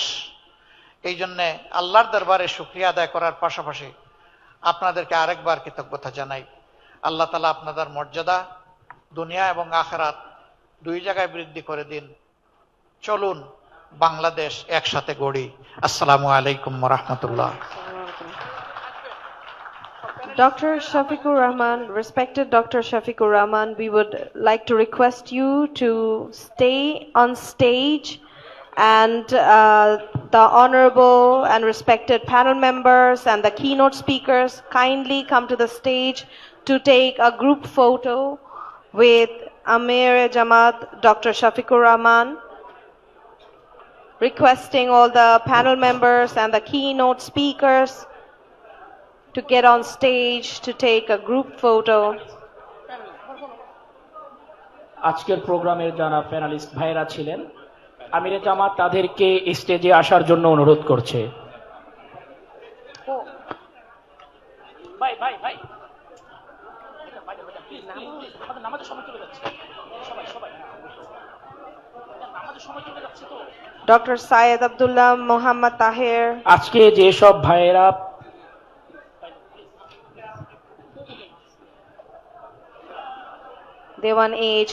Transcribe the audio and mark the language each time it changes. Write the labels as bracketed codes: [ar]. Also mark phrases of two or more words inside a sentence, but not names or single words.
[bn] এই জন্যে আল্লাহর দরবারে শুকরিয়া আদায় করার পাশাপাশি আপনাদেরকে আরেকবার কৃতজ্ঞতা জানাই। আল্লাহ তাআলা আপনাদের মর্যাদা দুনিয়া এবং আখিরাত দুই জায়গায় বৃদ্ধি করে দিন। চলুন বাংলাদেশ একসাথে গড়ি। [ar] السلام عليكم ورحمة الله. [en] Dr. Shafiqur Rahman, respected Dr. Shafiqur Rahman, we would like to request you to stay on stage, and the honorable and respected panel members and the keynote speakers kindly come to the stage to take a group photo with Amir Jamaat Dr. Shafiqur Rahman, requesting all the panel members and the keynote speakers to get on stage to take a group photo. [bn] আজকের প্রোগ্রামের যারা প্যানেলিস্ট ভাইরা ছিলেন, আমিরে জামাত তাদেরকে স্টেজে আসার জন্য অনুরোধ করছে। ভাই ভাই ভাই নামাজের সময় চলে যাচ্ছে, সবাই সবাই নামাজের সময় চলে যাচ্ছে তো। Dr. Syed Abdullah Muhammad Tahir, আজকে যে সব ভাইয়েরা Dewan A.H.